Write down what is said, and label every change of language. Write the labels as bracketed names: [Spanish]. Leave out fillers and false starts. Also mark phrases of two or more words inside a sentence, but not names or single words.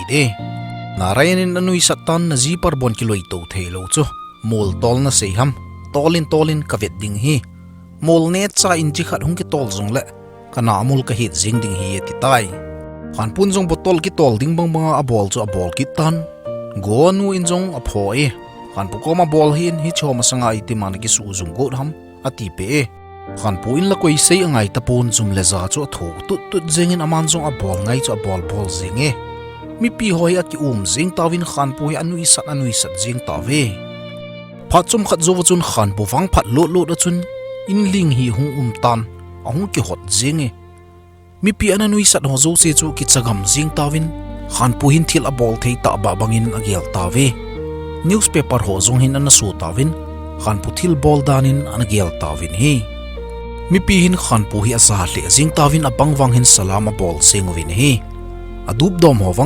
[Thado Chin] de narayan in anui satan na ji par bon ki loi to thelo chu mol tol na sei ham tolin ka vet ding hi mol ne cha in chi khat hung ki tol jong le kana amul ka hit jing ding hi ati tai Khanpu jong botol ki tol ding bang banga a bol chu a bol ki tan go nu in jong a pho Khanpu ko ma bol hin hi choma sanga iti man ki su jung go ham ati pe Khanpu in la koi sei angai tapon zum le za chu tho tut jengin aman jong a bol ngai chu a bol jinge mi pi hoi aki jing tawin Khanpu hi anui sat jing tawe phat chum khat zo chun Khanpu wang phat lo da chun in ling hi hung tan a hung ki hot jinge mi pi anui sat ho zo se chu ki chagam jing tawin Khanpu hin thil a bol thei ta ba bangin a gel tawe newspaper ho zong hin an su tawin Khanpu thil bol danin an gel tawin hi mi pi hin Khanpu hi asa le jing tawin a bangwang hin salama bol sengwin hi adup dom ho wang